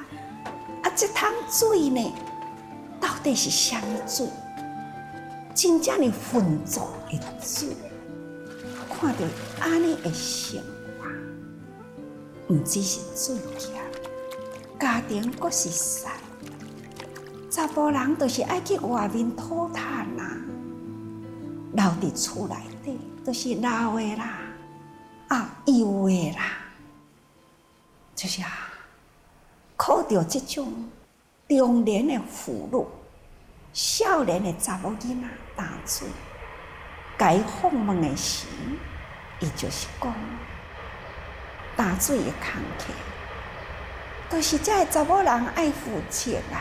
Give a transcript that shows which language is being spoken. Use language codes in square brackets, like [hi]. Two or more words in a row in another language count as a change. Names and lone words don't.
[nan] 啊，这桶水呢，到底是啥物水？真正的浑浊的水，看到安尼的生活，毋只是水咸，家庭阁是散。查甫人就是爱去外面讨趁啦，留伫厝内底就是老的啦，幼的啦，就是靠着这种中年的妇女、少年的查某囡仔担水，该访问的时，伊就是讲担水的工课，就是这查某人爱负责啦。